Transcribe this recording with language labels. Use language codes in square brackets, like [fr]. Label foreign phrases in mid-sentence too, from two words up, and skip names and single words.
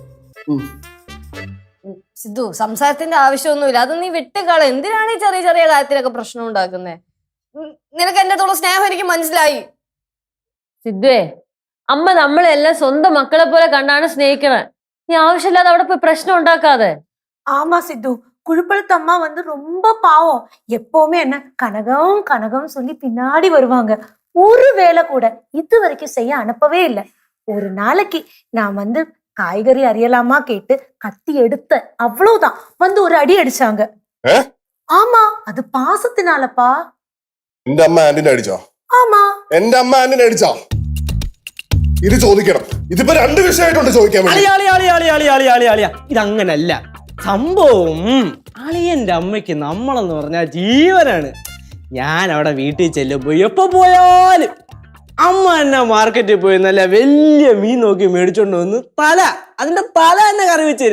[ml] സിദ്ധു, സംസാരത്തിന്റെ ആവശ്യമൊന്നുമില്ല. അത് നീ വിട്ടുകള. എന്തിനാണ് ഈ ചെറിയ ചെറിയ കാര്യത്തിലൊക്കെ പ്രശ്നം ഉണ്ടാക്കുന്നത്? നിനക്ക് എന്റെ അടുത്തുള്ള സ്നേഹം എനിക്ക് മനസ്സിലായി. സിദ്ധുവേ, അമ്മ നമ്മളെല്ലാം സ്വന്തം മക്കളെ പോലെ കണ്ടാണ് സ്നേഹിക്കണേ. നീ ആവശ്യമില്ലാതെ അവിടെ പോയി പ്രശ്നം ഉണ്ടാക്കാതെ. [ta] ஆமா சித்து, குழுப்பழுத்து அம்மா வந்து ரொம்ப பாவம். எப்பவுமே என்ன கனகம் கனகம் சொல்லி பின்னாடி வருவாங்க. ஒரு வேலை கூட இது வரைக்கும் செய்ய அனுப்பவே இல்லை. ஒரு நாளைக்கு நான் வந்து காய்கறி அறியலாமா கேட்டு கத்தி எடுத்த அவ்வளவுதான் வந்து ஒரு அடி அடிச்சாங்க. ஆமா, அது பாசத்தினாலப்பா. [ml] എന്റെ അമ്മ ആന്റിനെ അടിച്ചോ? [ta] ஆமா, [ml] എന്റെ അമ്മ ആന്റിനെ അടിച്ചോ? ഇത് ചോദിക്കണം. ഇതിപ്പോ രണ്ട് വിഷയമായിട്ടുണ്ട് ചോദിക്കാൻ വേണ്ടി. ഇതങ്ങനല്ല സംഭവം. അളിയന്റെ അമ്മയ്ക്ക് നമ്മളെന്ന് പറഞ്ഞാൽ ജീവനാണ്. ഞാൻ അവിടെ വീട്ടിൽ ചെല്ലുമ്പോ എപ്പോ പോയാലും അമ്മ എന്നെ മാർക്കറ്റിൽ പോയി നല്ല വലിയ മീൻ നോക്കി മേടിച്ചോണ്ട് വന്ന് അതിന്റെ തല തന്നെ കറി വെച്ചേര്.